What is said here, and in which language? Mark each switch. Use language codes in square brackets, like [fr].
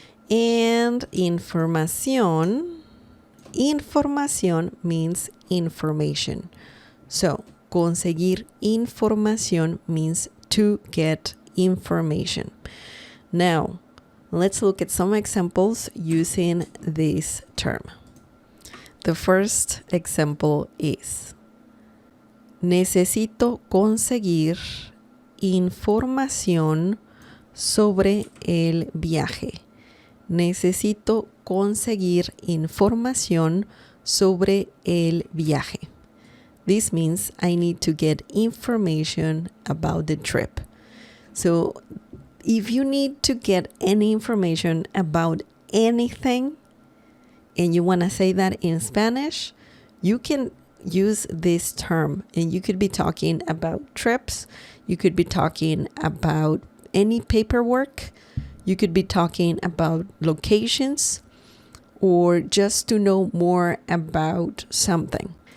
[en] And información means information. So, conseguir información means to get information. Now, let's look at some examples using this term. [es] The first example is: necesito conseguir información sobre el viaje. Necesito conseguir información sobre el viaje. [en] This means I need to get information about the trip. So if you need to get any information about anything and you want to say that in Spanish, you can use this term, and you could be talking about trips, you could be talking about any paperwork, you could be talking about locations, or just to know more about something.